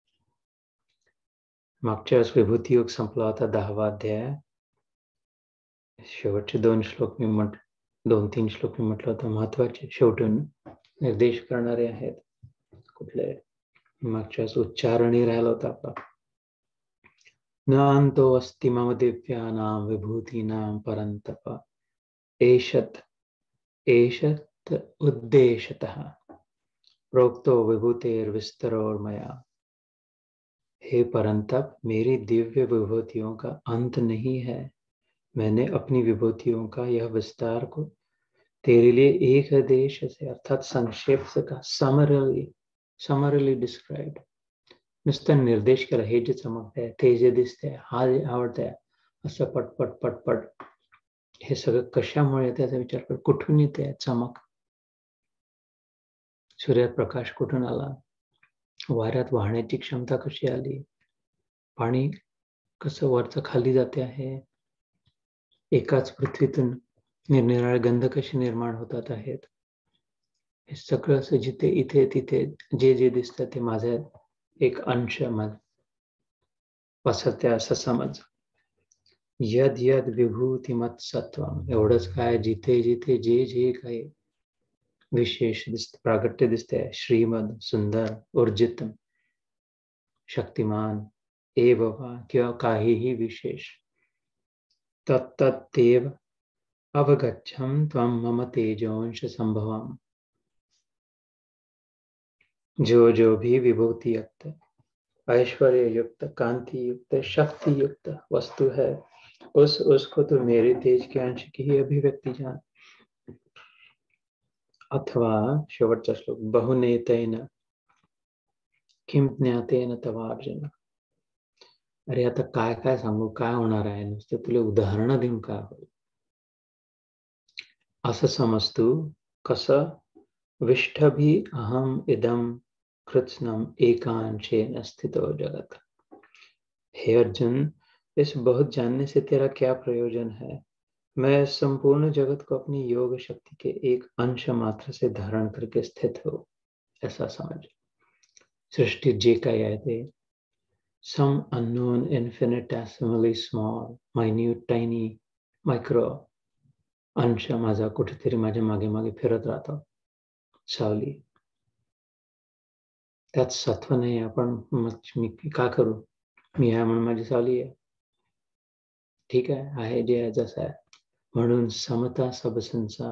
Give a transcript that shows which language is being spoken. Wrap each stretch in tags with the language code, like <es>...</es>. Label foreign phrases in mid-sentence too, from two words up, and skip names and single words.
<mr>मागच्या वेळेस विभूती योग संपला होता 10वा अध्याय. शेवटचे 2-3 श्लोक मी म्हटलं होतं. महत्वाचे शेवटून निर्देश करणारे आहेत. कुठले? मागच्या वेळेस उच्चारणही राहिला होता आपला.</mr> <sa>न अंतो अस्ति मम दिव्यानां विभूतीनां परन्तप, एषत उद्देशतः प्रोक्तो विभूतेर्विस्तरोर्मया.</sa> <hi>हे परंतप, मेरी दिव्य विभूतियों का अंत नहीं है. मैंने अपनी विभूतियों का यह विस्तार को तेरे लिए एक आदेश से, अर्थात संक्षेप से कहा.</hi> <en>summarily described.</en> <mr>नुसतं निर्देश केला. हे जे चमकतंय, ते जे दिसतंय, हा जे आवडतंय, असं पटपट पटपट. हे सगळं कशामुळे त्याचा विचार कर. कुठून येते चमक? सूर्यात प्रकाश कुठून आला? वाऱ्यात वाहण्याची क्षमता कशी आली? पाणी कसं वरचं खाली जाते आहे? एकाच पृथ्वीतून निरनिराळे गंध कसे निर्माण होतात आहेत? हे सगळं असं जिथे इथे तिथे जे जे दिसतं ते माझा एक अंश पसरते असं समज.</mr> <sa>यद यद विभूतिमत सत्वम.</sa> <mr>एवढंच काय, जिथे जिथे जे जे काही विशेष प्रागट्य दिसते, श्रीमद, सुंदर, ऊर्जित, शक्तिमान, एवं किंवा काहीही विशेष,</mr> <sa>तत्तदेव अवगच्छम त्वं मम तेजोंश संभवम.</sa> <hi>जो भी विभूति युक्त, ऐश्वर्य युक्त, कांति युक्त, शक्ति युक्त वस्तु है, उसको तो मेरे तेज के अंश की ही अभिव्यक्ति जान।</hi> <mr>अथवा शेवटचा श्लोक,</mr> <sa>बहुनेतेन किम ज्ञातेन तवार्जुन।</sa> <mr>अरे आता काय काय सांगू, काय होणार आहे, नुसतं तुला उदाहरणं देऊन काय होईल, असं समज तू। कसं,</mr> <sa>विष्ठभी अहम इदम कृत्स्नम एकांशेन स्थितो जगत।</sa> <hi>हे अर्जुन, इस बहुत जानने से तेरा क्या प्रयोजन है? मैं संपूर्ण जगत को अपनी योग शक्ति के एक अंश मात्र से धारण करके स्थित हो, ऐसा समझ।</hi> <mr>सृष्टि जे काही आहे ते</mr> <en>some unknown infinitesimally small minute tiny micro</en> <mr>अंश माझा कुठेतरी माझ्या मागे मागे फिरत राहतो, सावली। त्यात सत्व नाही, आपण मी का करू, मी आहे म्हणून माझी सावली आहे, ठीक आहे जे आहे जसं आहे म्हणून</mr> <hi>समता सब संसार।</hi>